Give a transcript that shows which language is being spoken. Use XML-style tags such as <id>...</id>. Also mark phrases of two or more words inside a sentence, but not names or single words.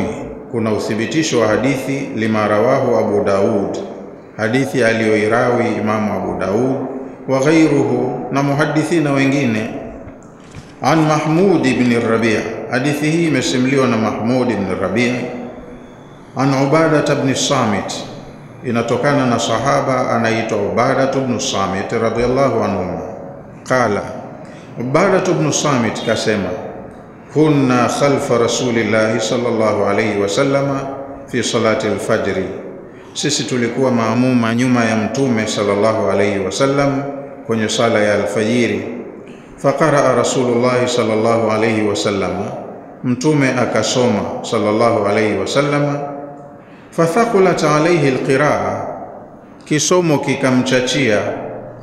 <sw>Kuna uthibitisho wa hadithi</sw> <ar>لما رواه أبو داود,</ar> <sw>hadithi aliyoirawi Imamu Abu Daud</sw> <ar>وغيره,</ar> <sw>na muhadithina wengine, an Mahmud ibn Rabi', hadithi hii imesimuliwa na Mahmud ibn Rabi', an Ubadah ibn Samit, inatokana na sahaba anaitwa Ubadah ibn Samit</sw> <ar>رضي الله عنه.</ar> <sw>Qala, Ubadah ibn Samit kasema,</sw> <ar>كنا خلف رسول الله صلى الله عليه وسلم في صلاة الفجر,</ar> <sw>sisi tulikuwa maamuma nyuma ya mtume</sw> <ar>صلى الله عليه وسلم</ar> <sw>kwenye sala ya alfajiri.</sw> <ar>فقرأ رسول الله صلى الله عليه وسلم,</ar> <sw>mtume akasoma</sw> <ar>صلى الله عليه وسلم. فثقلت عليه القراءة,</ar> <sw>kisomo kikamchachia.</sw>